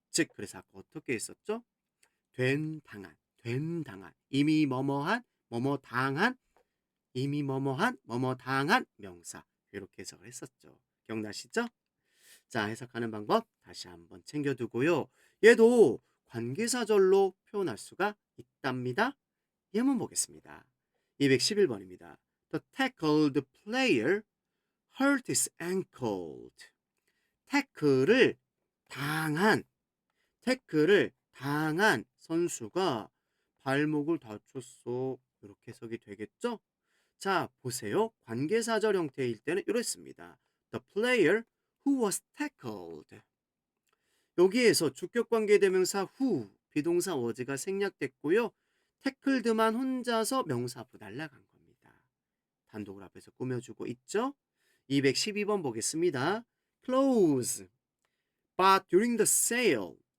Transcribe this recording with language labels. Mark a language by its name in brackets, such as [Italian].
[Korean] 즉, 그래서 아까 어떻게 했었죠? 된, 당한, 된, 당한, 이미 뭐뭐한, 뭐뭐 당한, 이미 뭐뭐한, 뭐뭐 당한 명사. 이렇게 해석을 했었죠. 기억나시죠? 자, 해석하는 방법 다시 한번 챙겨두고요. 얘도 관계사절로 표현할 수가 있답니다. 예문 보겠습니다. 211번입니다. [English] The tackled player hurt his ankle. [Korean] 태클을 당한, 태클을 당한 선수가 발목을 다쳤어. 이렇게 해석이 되겠죠? 자, 보세요. 관계사절 형태일 때는 이렇습니다. [English] The player who was tackled. [Korean] 여기에서 주격관계대명사 who, 비동사 was가 생략됐고요. tacked만 혼자서 명사 앞으로 날아간 겁니다. 단독을 앞에서 꾸며주고 있죠. 212번 보겠습니다. [English] Clothes bought during the sale.